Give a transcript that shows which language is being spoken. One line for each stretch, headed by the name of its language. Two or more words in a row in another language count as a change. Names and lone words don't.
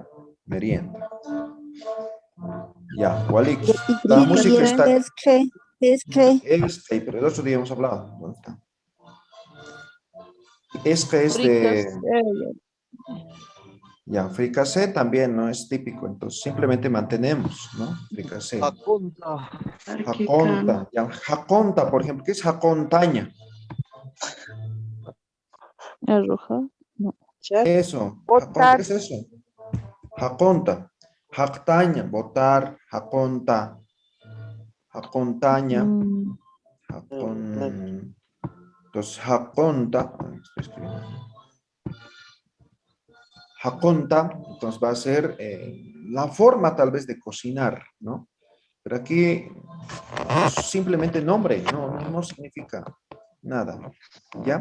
Spanish: Merienda. Ya, Walik. La música
Aymara: Yatichiri,
Spanish: está... es que. pero el otro día hemos hablado. ¿Dónde está? Es que es de... Fricase. Ya, fricasé también no es típico, entonces simplemente mantenemos, ¿no? Fricasé.
Aymara: Aconta. Jaconta, ya, jaconta,
Spanish: por ejemplo, ¿qué es jacontaña? ¿Es roja? No. Eso, jaconta, Botar. ¿qué es eso?
Aymara: Jaconta, jactaña, botar, jaconta, jacontaña, jacon...
Spanish: Entonces, jaconta, estoy escribiendo. Jaconta, entonces va a ser la forma tal vez de cocinar, ¿no? Pero aquí es simplemente nombre, no significa nada, ¿ya?